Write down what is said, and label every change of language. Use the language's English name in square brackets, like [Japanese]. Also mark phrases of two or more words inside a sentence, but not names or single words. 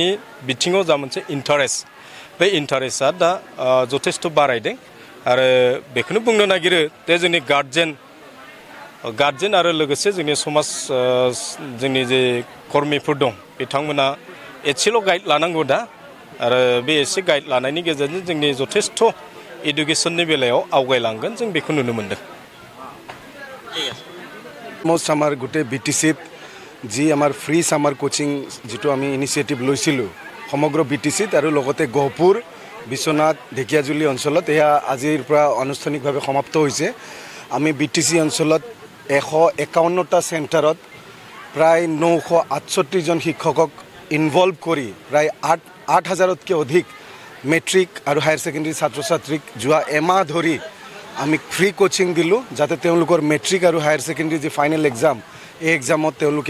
[Bodo] बिथिङाव जा मोनसे इन्टारेस्ट बे इन्टारेस्टआ दा जथेस्थ' बारायदों आरो बेखौनो बुंनो नागिरो जे जोंनि गार्जेन आरो लोगोसे जोंनि समाज जोंनि जे कर्मिफोर दं बिथांमोना एसेल' गाइड लानांगौ दा आरो बे एसे गाइड लानायनि गेजेरजों जोंनि जथेस्थ' एडुकेसननि बेलायाव आवगायलांगोन जों बेखौ नुनो मोन्दों। [Assamese] অলমষ্ট আমাৰ গোটেই BTCত যি আমাৰ [English] free summer coaching [Assamese] যিটো আমি ইনিচিয়েটিভ লৈছিলোঁ সমগ্ৰ BTCত আৰু লগতে গহপুৰ বিশ্বনাথ ঢেকিয়াজুলি অঞ্চলত এয়া আজিৰ পৰা আনুষ্ঠানিকভাৱে সমাপ্ত হৈছে। আমি BTC অঞ্চলত 151টা চেণ্টাৰত প্ৰায় 968 জন শিক্ষকক ইনভলভ কৰি প্ৰায় 8,000তকৈ অধিক মেট্ৰিক আৰু [English] higher secondary [Assamese] ছাত্ৰ ছাত্ৰীক যোৱা এমাহ ধৰি আমি [English] free coaching [Assamese] দিলোঁ যাতে তেওঁলোকৰ মেট্ৰিক আৰু [English] higher secondary [Assamese] যি [English] final exam [Assamese] এই এক্সামত তেওঁলোকে